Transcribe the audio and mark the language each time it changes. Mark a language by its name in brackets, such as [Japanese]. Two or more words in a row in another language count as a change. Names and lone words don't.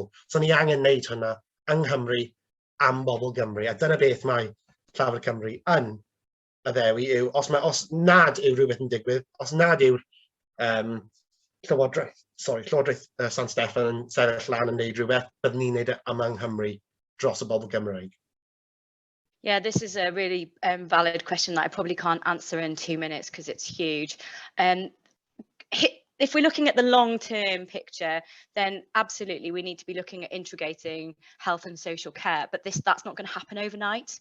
[Welsh] So ni angen wneud hwnna yng Nghymru am bobl Gymru, a dyna beth mae Llafur Cymru yn y ddewi yw, os nad yw rhywbeth yn digwydd, os nad yw'r Llywodraeth San Steffan yn sefyll lan yn wneud rhywbeth, byddwn ni'n wneud am yng Nghymru dros y bobl Gymreig. [English] Yeah, this is a really valid question that I probably can't answer in 2 minutes because it's huge. If we're looking at the long-term picture, then absolutely we need to be looking at integrating health and social care, but that's not going to happen overnight.